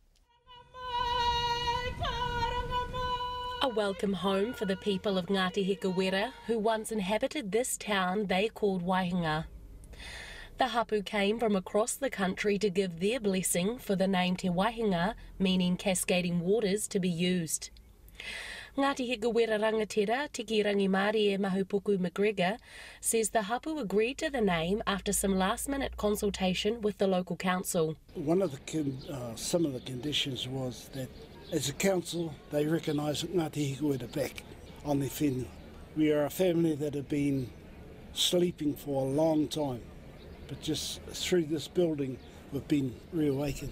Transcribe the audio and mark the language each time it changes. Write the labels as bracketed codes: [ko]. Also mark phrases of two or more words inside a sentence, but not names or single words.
[en] A welcome home for the people of Ngāti Hika Wera, who once inhabited this town they called Waihinga. The hapu came from across the country to give their blessing for the name Te Waihinga, meaning cascading waters, to be used. Ngāti Hika Wera rangatira, Tiki Rangimari e Mahupuku McGregor, says the hapu agreed to the name after some last-minute consultation with the local council. One of some of the conditions was that as a council they recognise Ngāti Hika Wera back on their whenua. We are a family that have been sleeping for a long time, but just through this building we've been reawakened.